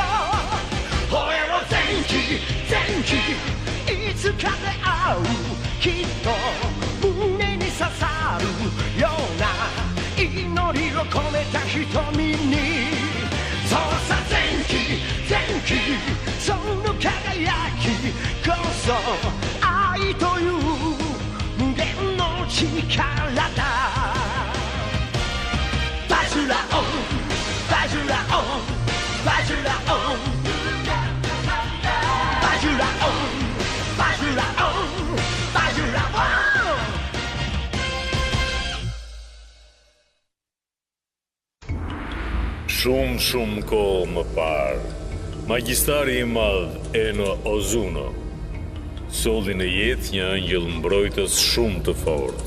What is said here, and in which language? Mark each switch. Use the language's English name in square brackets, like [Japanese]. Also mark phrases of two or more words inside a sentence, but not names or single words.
[Japanese] 吠えろ前期前期いつかで会うきっと胸に刺さるような祈りを込めた瞳にそうさ前期前期その輝きこそ愛という無限の力だバジュラオンバジュラオンバジュラオンバジュラオンバジュラオン [Albanian] Shumë kohë më parë, magjistari I madh Eno Ozuno solli në jetë një angjëll mbrojtës shumë të fortë.